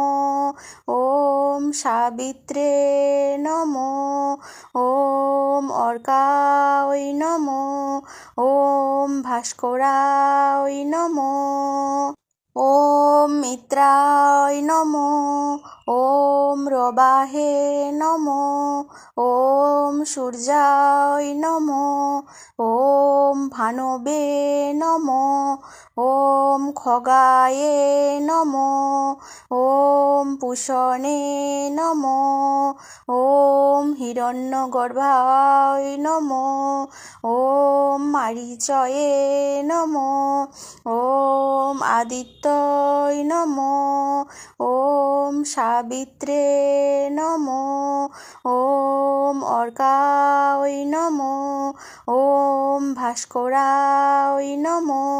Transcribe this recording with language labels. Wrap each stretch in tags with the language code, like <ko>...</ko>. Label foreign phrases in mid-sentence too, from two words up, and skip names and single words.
<sa>ॐ सावित्रे नमो ॐ अर्काय नमो ॐ भास्कराय नमो ॐ मित्राय नमो ॐ প্রবাহে নমো ওম সূর্যায় নমো ওম ভানবে নমো ওম খগায়ে নমো ওম পুষণে নমো ওম হিরণ্যগর্ভায় নমো ওম মারীচয়ে নমো ওম আদিত্যয় নমো ওম সাবিত্রে নমো ওম অর্কায় নমো ওম ভাস্করায় নমো</sa>